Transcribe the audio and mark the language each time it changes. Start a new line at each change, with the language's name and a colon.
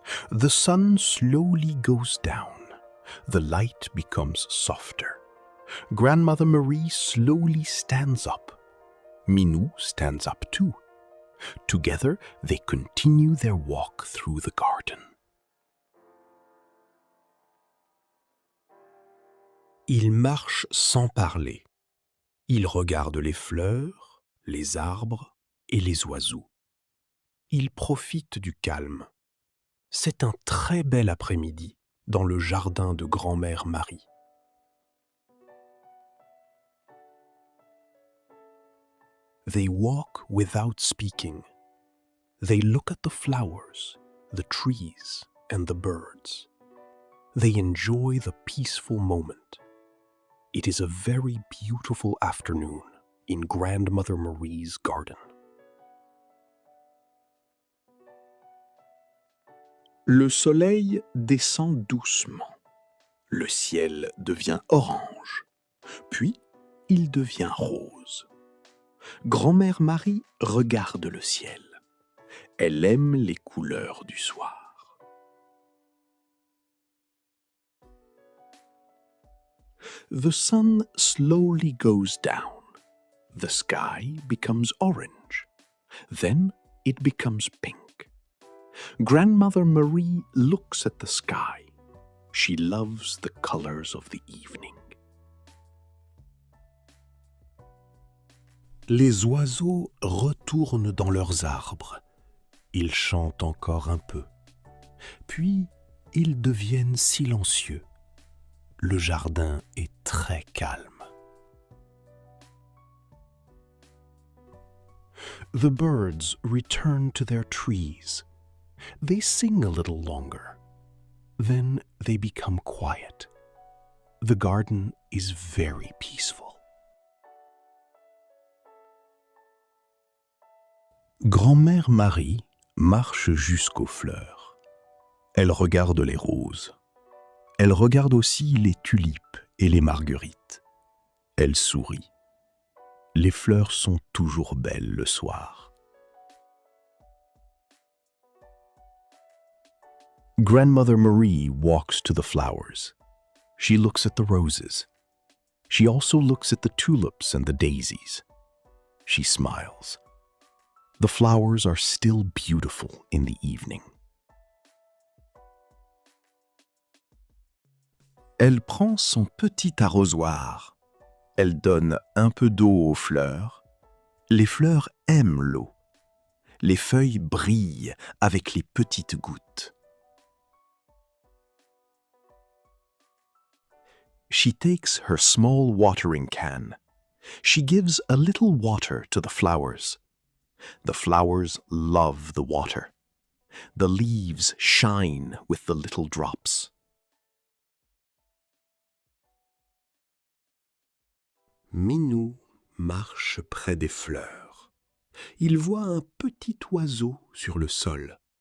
English: The sun slowly goes down. The light becomes softer. Grandmother Marie slowly stands up. Minou stands up too. Together, they continue their walk through the garden.
French: Ils marchent sans parler. Ils regardent les fleurs, les arbres et les oiseaux. Ils profitent du calme. C'est un très bel après-midi dans le jardin de grand-mère Marie.
English: They walk without speaking. They look at the flowers, the trees, and the birds. They enjoy the peaceful moment. It is a very beautiful afternoon in Grandmother Marie's garden.
French: Le soleil descend doucement. Le ciel devient orange, puis il devient rose. Grand-mère Marie regarde le ciel. Elle aime les couleurs du soir.
English: The sun slowly goes down. The sky becomes orange. Then it becomes pink. Grandmother Marie looks at the sky. She loves the colors of the evening.
French: Les oiseaux retournent dans leurs arbres. Ils chantent encore un peu. Puis, ils deviennent silencieux. Le jardin est très calme.
English: The birds return to their trees. They sing a little longer. Then they become quiet. The garden is very peaceful.
French: Grand-mère Marie marche jusqu'aux fleurs. Elle regarde les roses. Elle regarde aussi les tulipes et les marguerites. Elle sourit. Les fleurs sont toujours belles le soir.
English: Grandmother Marie walks to the flowers. She looks at the roses. She also looks at the tulips and the daisies. She smiles. The flowers are still beautiful in the evening.
French: Elle prend son petit arrosoir. Elle donne un peu d'eau aux fleurs. Les fleurs aiment l'eau. Les feuilles brillent avec les petites gouttes.
English: She takes her small watering can. She gives a little water to the flowers. The flowers love the water. The leaves shine with the little drops.
French: Minou marche près des fleurs. Il voit un petit oiseau sur le sol.